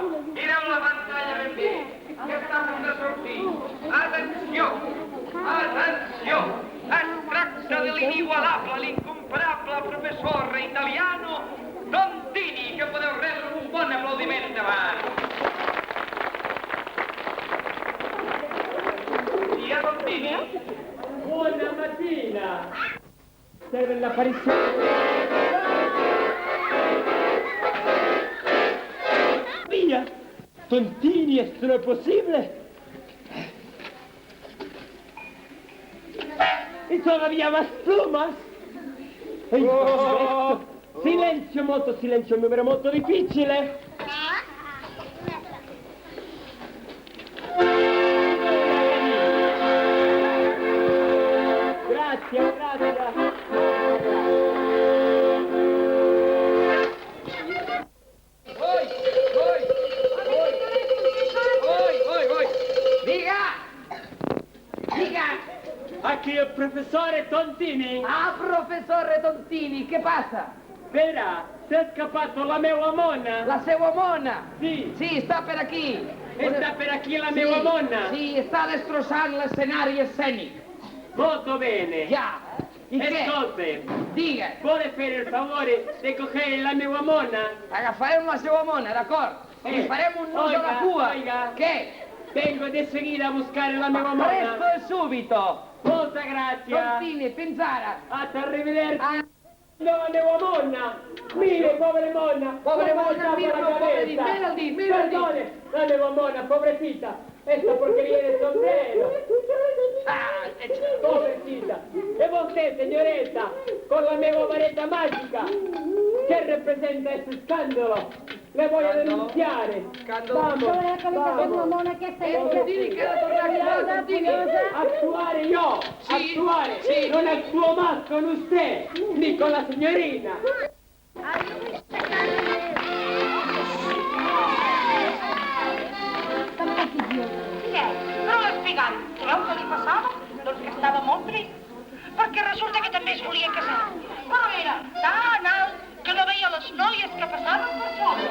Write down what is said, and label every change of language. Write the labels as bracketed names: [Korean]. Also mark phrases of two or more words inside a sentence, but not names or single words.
[Catalan] Mireu la pantalla ben bé, que està a punt de sortir. Atenció! Atenció! Es tracta de l'inigualable, l'incomparable professor italiano Tontini, que podeu rebre un bon aplaudiment endavant. Via Tontini. [Italian] Buona mattina! Serve l'apparizione. Via! Tontini, [Spanish] esto no es posible. Y todavía más plumas. [Italian] È impossibile. Silenzio, molto silenzio, un numero molto difficile. Grazie, grazie. [Catalan] Aquí el professore Tontini. [Italian] Ah, professore Tontini, che passa? [Catalan] Verá, [Italian] s'è scappato [Catalan] la meva mona. La seua mona? [Italian] Sì. Sì, sta per aquí. Sta per [Catalan] aquí la meva mona? [Italian] Sì, sta [Catalan] destrossant l'escenari escènic. [Italian] Molto bene. [Catalan] Ja. I què? [Italian] Ascolti, [Catalan] Diga. [Italian] vuole fare il favore di cogliere [Catalan] la meva mona? Agafarem la seua mona, d'acord? Li farem un nus a la cua. [Spanish] Oiga. [Catalan] Què? [Italian] Vengo di seguida a buscare [Catalan] la meva [Italian] Presto mona. e subito. Molta grazie. [Catalan] Tontini, fins ara. [Italian] Arrivederci. Ah. [Catalan] No, la meva monna! Mire, [Italian] povera monna! Povera come monna, sta mira, la povera cabeza. di, mira il dì, mira il dì. [Catalan] Perdone, la meva monna, pobrecita! [Spanish] Esta porquería de sombrero! Ah, Pobrecita! [Catalan] E vostè, [Italian] signoretta, con la meva varetta magica, che rappresenta questo scandalo, le voglio denunciare! [Spanish] Vamos, vamos! [Italian] Tontini, che era tornato qua, Tontini. Actuare io! Sì, Actuare! sì. [Spanish] Non actuo más con usted, ni con la signorina! [Catalan] Però l'explicant, sabeu què li passava? Doncs que estava molt trist, perquè resulta que també es volia casar. Però era tan alt que no veia les noies que passaven per sobre.